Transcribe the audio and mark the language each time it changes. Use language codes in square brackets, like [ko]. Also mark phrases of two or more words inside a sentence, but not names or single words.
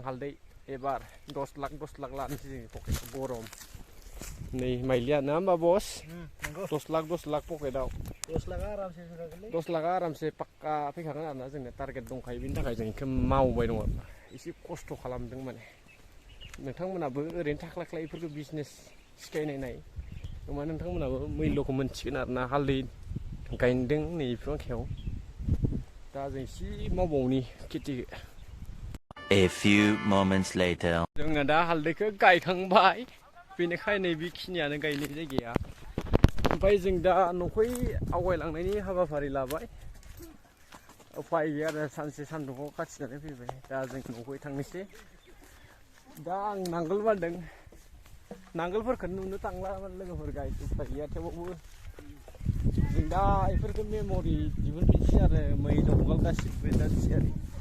[brx] हालदै एबार 10 लाख लानोसै जोंनि पकेटआव गरम नै माइलिया ना होमबा बस 10 लाख पकेटआव 10 लाखा आरामसे पाक्का फैखागोन आरोना जोंनो टारगेट दंखायो बेनि थाखाय जों बेखौ मावबाय दं आरोना एसे खस्थ' खालामदों माने नोंथांमोनाबो ओरैनो थाख्लाय बेफोरखौ बिजनेस सिखायनाय नाय होमबा नोंथांमोनाबो मैल्यखौ मोनथिगोन आरोना हालदै गायदों नै माखायाव दा जों एसे मावबावनि खेथि [en] A few moments later [brx] जोंना दा हालदैखौ गायखांबाय बेनिखायनो नै बेखिनियानो गायनाय जायगाया ओमफ्राय जों दा न'खै आवगायलांनायनि हाबाफारि लाबाय उफाय गैया आरो सानसे सान्दुंआव खाथिनानै फैबाय दा जों न'खै थांनोसै दा आं नांगोल बानदों नांगोलफोरखौनो नुनो थांला लोगोफोर गाय उफाय गैया थेवबाबो जों दा बेफोरखौ मेम'रि दिहुनफिनसै आरो मै दंगाल गासिबो दा थियारि